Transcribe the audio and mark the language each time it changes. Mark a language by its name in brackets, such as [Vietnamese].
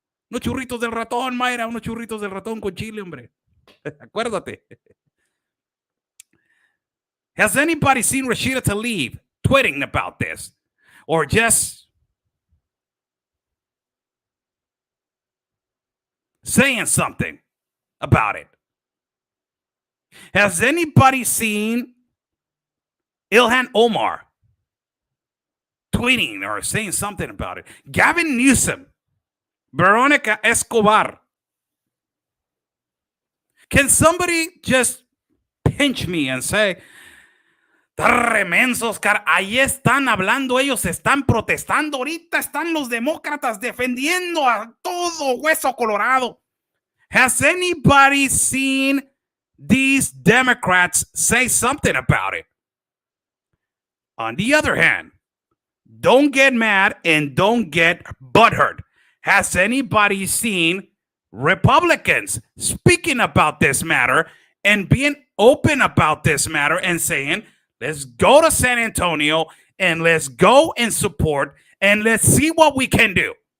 [Spanish] Unos churritos del ratón, Mayra, unos churritos del ratón con chile, hombre. Acuérdate. [English] Has anybody seen Rashida Tlaib tweeting about this? Or just saying something about it? Has anybody seen Ilhan Omar tweeting or saying something about it? Gavin Newsom, Veronica Escobar. Can somebody just pinch me and say, [Spanish] tremensos, cara, ahí están hablando, ellos están protestando, ahorita están los demócratas defendiendo a todo hueso colorado. [English] Has anybody seen these Democrats say something about it? On the other hand, don't get mad and don't get butthurt. Has anybody seen Republicans speaking about this matter and being open about this matter and saying, let's go to San Antonio and let's go and support and let's see what we can do?